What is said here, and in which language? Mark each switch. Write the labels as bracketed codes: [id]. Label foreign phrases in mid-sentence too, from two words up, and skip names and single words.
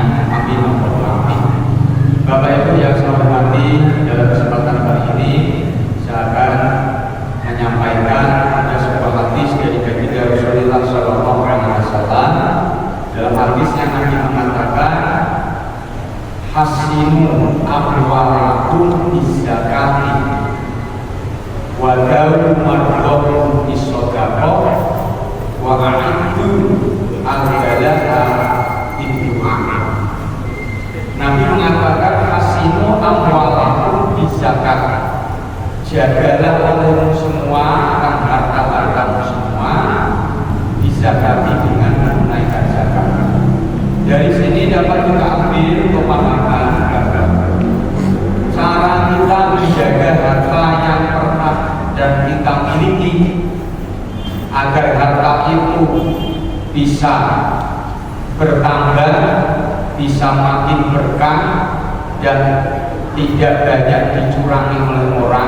[id] Amin. Amin. Bapak Ibu yang saya hormati, dalam kesempatan kali ini saya akan menyampaikan ada sebuah hadis dari baginda Rasulullah [ar] صلى الله عليه وسلم. [id] Dalam hadisnya Nabi mengatakan, [ar] حصنوا أموالكم بالزكاة وداووا مرضاكم بالصدقة وأعدوا البلاء بالدعاء. [id] Nabi mengatakan [ar] حصنوا أموالكم بالزكاة, [id] jagalah olehmu semua akan harta-hartamu semua bizakati dengan menunaikan zakat. Dari sini dapat kita ambil pemahaman cara kita menjaga harta yang pernah dan kita miliki agar harta itu bisa bertambah, bisa makin berkah dan tidak banyak dicurangi oleh orang.